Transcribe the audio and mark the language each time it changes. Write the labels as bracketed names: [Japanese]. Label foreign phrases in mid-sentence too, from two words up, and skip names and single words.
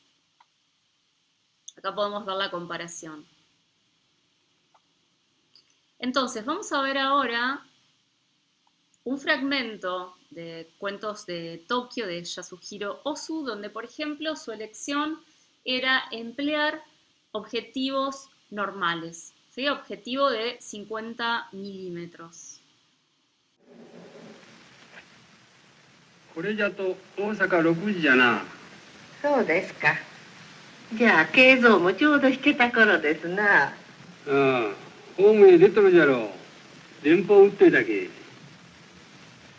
[Spanish] Acá podemos ver la comparación. Entonces, vamos a ver ahora un fragmento de Cuentos de Tokio de Yasuhiro Ozu, donde, por ejemplo, su elección era emplear objetivos normales, ¿sí? Objetivo de 50 milímetros. [Japanese] これじゃと大阪6時じゃな。そうですか。じゃあ慶三もちょうど引けた頃ですな。ああ、ホームへ出とるじゃろう。電報打っといたけ。